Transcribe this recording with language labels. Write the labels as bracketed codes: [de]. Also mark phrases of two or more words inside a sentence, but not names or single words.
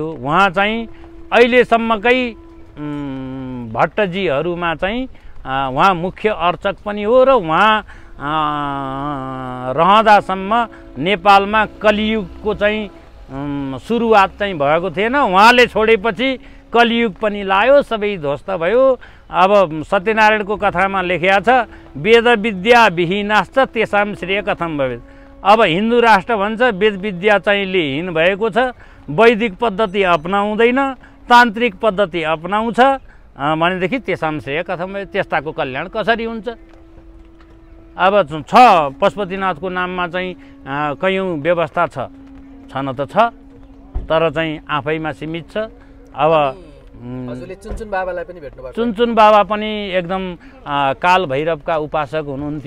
[ne] उहाँ चाहिँ अहिलेसम्मकै भट्टजीहरूमा चाहिँ उहाँ मुख्य अर्चक पनि हो र उहाँ रहँदासम्म नेपालमा कलियुगको चाहिँ सुरुवात चाहिँ भएको थिएन। उहाँले छोडेपछि कलियुग पनि लायो, सबै ध्वस्त भयो। अब सत्यनारायणको कथामा लेखिया छ, [sa] वेद विद्या विहीनाश्च तेषां श्रेय कथम भवेत्। [ne] अब हिन्दू राष्ट्र भन्छ वेद विद्या चाहिँ लिहीन भएको छ, वैदिक पद्धति अपनाउँदैन, तान्त्रिक पद्धति अपनाउँछ भनेदेखि [sa] तेषां श्रेय कथम भवेत्, [ne] त्यस्ताको कल्याण कसरी हुन्छ? अब छ पशुपतिनाथको नाममा चाहिँ कयौँ व्यवस्था छन त छ, तर चाहिँ आफैमा सीमित छ। अब हजुरले चुनचुन बाबालाई पनि भेट्नुभयो? चुनचुन बाबा पनि एकदम काल भैरवका उपासक हुनुहुन्थ्यो।